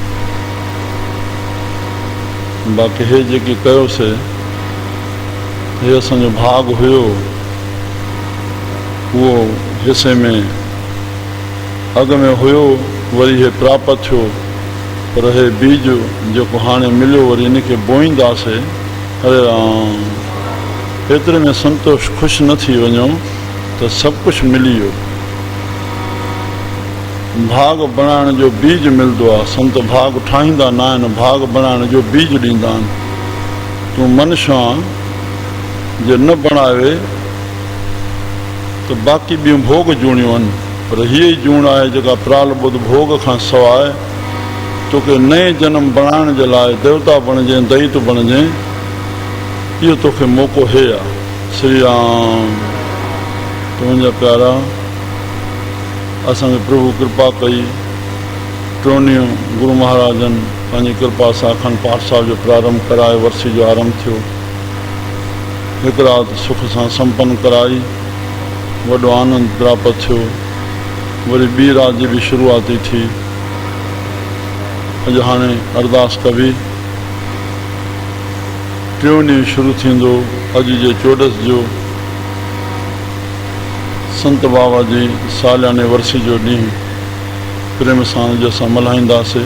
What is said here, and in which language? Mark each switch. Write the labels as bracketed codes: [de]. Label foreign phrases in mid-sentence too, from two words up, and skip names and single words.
[sd] बाक़ी हे जेकी कयोसीं हे असांजो भाग हुयो उहो हिसे में अॻ में हुयो वरी हे प्राप्त थियो पर हे बीज जेको हाणे मिलियो वरी इनखे बोईंदासीं हरे राम एतिरे में संतोष ख़ुशि न थी वञूं त सभु कुझु मिली वियो। भाग बणाइण जो बीज मिलंदो आहे संत भाग ठाहींदा न आहिनि भाग बणाइण जो बीज ॾींदा आहिनि। तूं मनुष्य जे न बणाए त बाक़ी ॿियूं भोग जूणियूं आहिनि पर हीअ ई जूण आहे जेका प्राल ॿुध भोग खां सवाइ तोखे नए जनम बणाइण जे लाइ देवता बणिजे दैत बणिजे इहो तोखे मौक़ो हे आहे। श्री राम तुंहिंजा प्यारा असांखे प्रभु कृपा कई टोनियूं गुरु महाराजनि पंहिंजी कृपा सां अखंड पाठ साहिब जो प्रारंभ कराए वर्सी जो आरंभ थियो हिकु राति सुख सां संपन्न कराई वॾो आनंद प्राप्त थियो वरी ॿी राति जी बि शुरूआती थी। अॼु हाणे अरदास कबी टियों ॾींहुं शुरू थींदो अॼु जे चोॾस जो संत बाबा जी सालियाने वर्सी जो ॾींहुं प्रेम सां जो असां मल्हाईंदासीं।